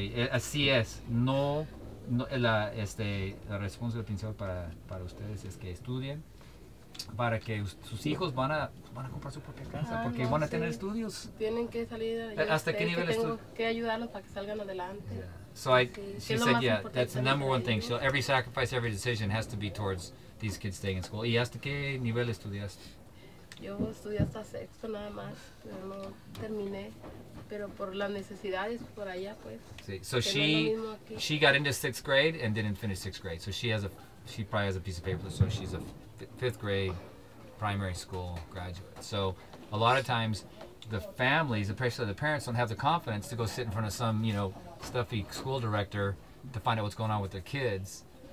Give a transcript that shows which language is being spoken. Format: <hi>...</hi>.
<es>Así es, la responsabilidad principal para ustedes es que estudien, para que sus hijos van a comprar su propia casa, porque van a tener estudios. Tienen que salir. ¿Hasta qué nivel tengo que ayudarlos para que salgan adelante.</es> <en>Yeah. So she said, yeah, that's the number one thing. Every sacrifice, every decision has to be towards these kids staying in school.</en> <es>¿Y hasta qué nivel estudiaste? Yo estudié hasta 6º nada más, pero no terminé. Pero por las necesidades por allá, pues. Sí.</es> <en>So she got into 6th grade and didn't finish 6th grade. So she probably has a piece of paper. So she's a 5th grade primary school graduate. So a lot of times the families, especially the parents, don't have the confidence to go sit in front of some, you know, stuffy school director to find out what's going on with their kids.</en>